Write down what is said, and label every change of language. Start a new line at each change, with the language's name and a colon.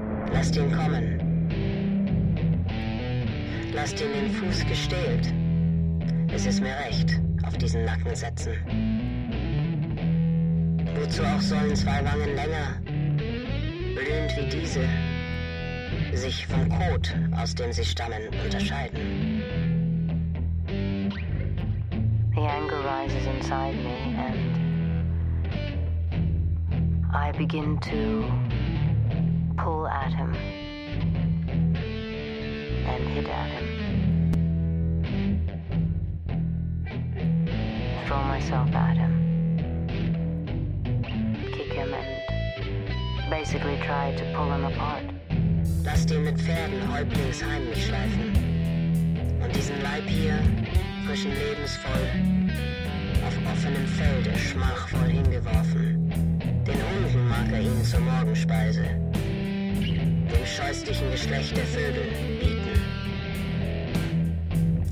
German: Lasst ihn kommen. Lasst ihn den Fuß gestählt. Es ist mir recht. Auf diesen Nacken setzen. Wozu auch sollen zwei Wangen länger, blühend wie diese, sich vom Kot, aus dem sie stammen, unterscheiden?
English: The anger rises inside me and I begin to pull at him and hit at him. myself at him. Kick him and basically try to pull him apart.
German: Lass den mit Pferden Häuptlings heimlich schleifen. Und diesen Leib hier, frischen Lebens voll, auf offenem Felde schmachvoll hingeworfen. Den Hunden mag er ihn zur Morgenspeise. Dem scheußlichen Geschlecht der Vögel bieten.